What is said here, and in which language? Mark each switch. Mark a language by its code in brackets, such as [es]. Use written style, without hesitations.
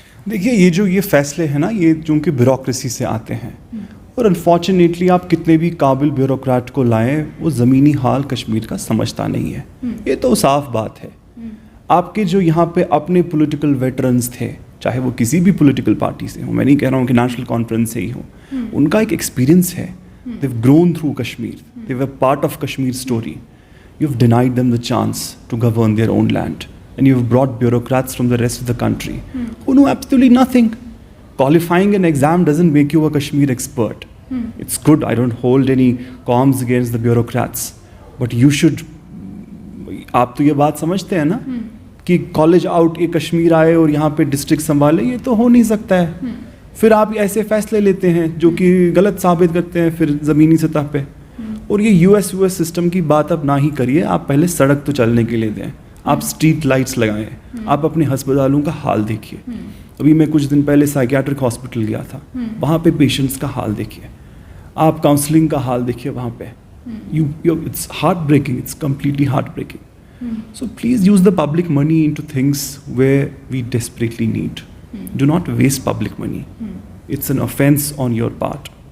[ur] دیکھیے، یہ فیصلے ہیں نا، یہ چونکہ بیوروکریسی سے آتے ہیں، اور انفارچونیٹلی آپ کتنے بھی قابل بیوروکریٹ کو لائیں، وہ زمینی حال کشمیر کا سمجھتا نہیں ہے۔ یہ تو صاف بات ہے۔ آپ کے جو یہاں پہ اپنے پولیٹیکل ویٹرنز تھے، چاہے وہ کسی بھی پولیٹیکل پارٹی سے ہوں، میں نہیں کہہ رہا ہوں کہ نیشنل کانفرنس سے ہی ہوں، ان کا ایک ایکسپیرینس ہے۔ [en] They've grown through Kashmir. They were part of Kashmir's story. You've denied them the chance to govern their own land. And you've brought bureaucrats from the rest of the country who know absolutely nothing. Qualifying an exam doesn't make you a Kashmir expert. It's good. I don't hold any qualms against the bureaucrats. But you should, [ur] آپ تو یہ بات سمجھتے ہیں نا کہ college out ایک کشمیر آئے اور یہاں پہ ڈسٹرکٹ سنبھالے، یہ تو ہو نہیں سکتا ہے۔ پھر آپ ایسے فیصلے لیتے ہیں جو کہ غلط ثابت کرتے ہیں پھر زمینی سطح پہ۔ اور یہ یو ایس سسٹم کی بات اب نہ ہی کریے، آپ پہلے سڑک تو چلنے کے لیے دیں، آپ اسٹریٹ لائٹس لگائیں، آپ اپنے ہسپتالوں کا حال دیکھیے۔ ابھی میں کچھ دن پہلے سائیکیاٹرک ہاسپٹل گیا تھا، وہاں پہ پیشنٹس کا حال دیکھیے، آپ کاؤنسلنگ کا حال دیکھیے وہاں پہ۔ [en] It's heartbreaking, it's completely heartbreaking. So please use the public money into things where we desperately need. Do not waste public money. It's an offense on your part.